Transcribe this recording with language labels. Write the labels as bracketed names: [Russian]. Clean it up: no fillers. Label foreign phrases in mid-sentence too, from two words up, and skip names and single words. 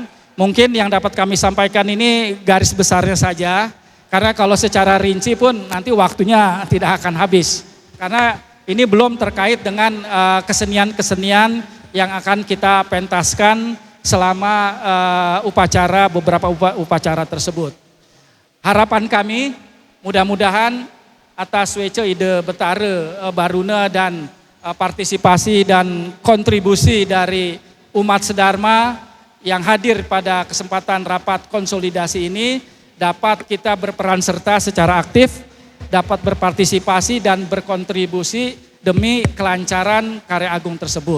[Indonesian] Mungkin yang dapat kami sampaikan ini garis besarnya saja, karena kalau secara rinci pun nanti waktunya tidak akan habis. Karena ini belum terkait dengan kesenian-kesenian yang akan kita pentaskan selama beberapa upacara tersebut. Harapan kami mudah-mudahan atas wece ide betare baruna dan partisipasi dan kontribusi dari umat sedharma yang hadir pada kesempatan rapat konsolidasi ini dapat kita berperan serta secara aktif, dapat berpartisipasi dan berkontribusi demi kelancaran karya agung tersebut.